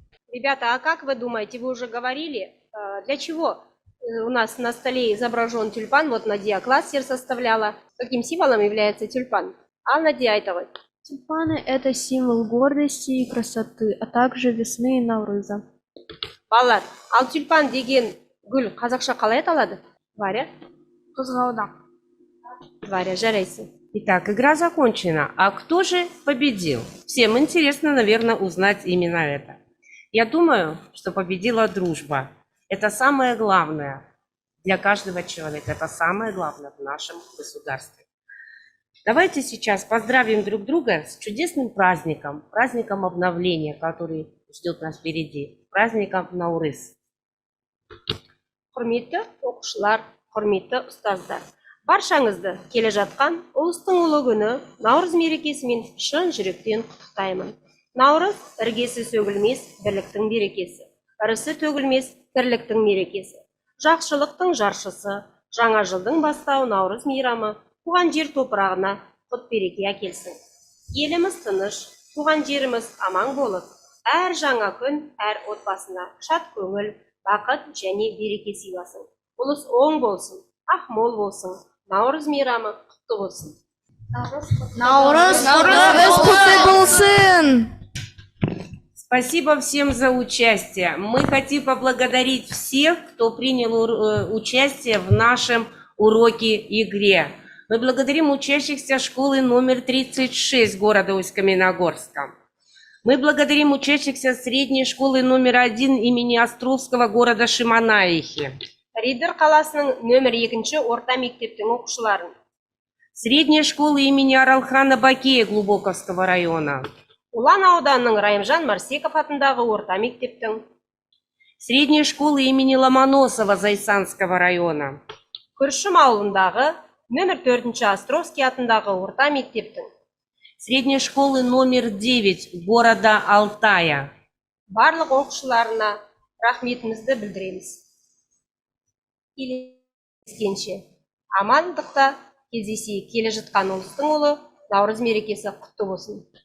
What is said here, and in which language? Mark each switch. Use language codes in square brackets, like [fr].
[ru] Ребята, а как вы думаете, вы уже говорили, для чего у нас на столе изображен тюльпан? Вот Надя кластер составляла. Каким символом является тюльпан? [kk] А Надя айтавай. [ru] Тюльпаны – это символ гордости и красоты, а также весны и наурыза. [kk] Балалар, ал тюльпан деген гүл қазақша қалай аталады? Варя? Қызғалдақ. Варя, жарайсың. [ru] Итак, игра закончена. А кто же победил? Всем интересно, наверное, узнать именно это. Я думаю, что победила дружба. Это самое главное для каждого человека. Это самое главное в нашем государстве. Давайте сейчас поздравим друг друга с чудесным праздником, праздником обновления, который ждет нас впереди, праздником Наурыз. [kk] Құрметті оқушылар, құрметті ұстаздар. Баршаңызды келе жатқан ұлыстың ұлы күні Наурыз мерекесімен шын жүректен құттықтаймын. Наурыз іргесі сөгілмес бірліктің берекесі, ірісі төгілмес тірліктің мерекесі. Жақсылықтың жаршысы, жаңа жылдың бастауы Наурыз мейрамы туған жер топырағына құт береке әкелсін. Еліміз тыныш, туған жеріміз аман болып, әр жаңа күн әр отбасына шат көңіл, бақыт және береке сыйласын. Ұлыс оң болсын, ақмол болсын, Наурыз мейрамы құтты болсын. Наурыз құтты болсын! [ru] Спасибо всем за участие. Мы хотим поблагодарить всех, кто принял участие в нашем уроке-игре. Мы благодарим учащихся школы номер 36 города Усть-Каменогорска. Мы благодарим учащихся средней школы номер 1 имени Островского города Шиманаихи. [kk] Ридер қаласының нөмір 2 орта мектептің оқушыларын. [ru] Средняя школа имени Аралхана Бакея Глубоковского района. [kk] Улан ауданының Райымжан Марсеков атындағы орта мектептің. [ru] Средняя школа имени Ломоносова Зайсанского района. [kk] Күршім ауылындағы нөмір 4 Островский атындағы орта мектептің. [ru] Средняя школа номер 9 города Алтая. [kk] Барлық оқушыларына рахметімізді білдіреміз. Келескенше амандықта кездесейік. Келе жатқан ұлыстың ұлы Наурыз мерекесі құтты болсын.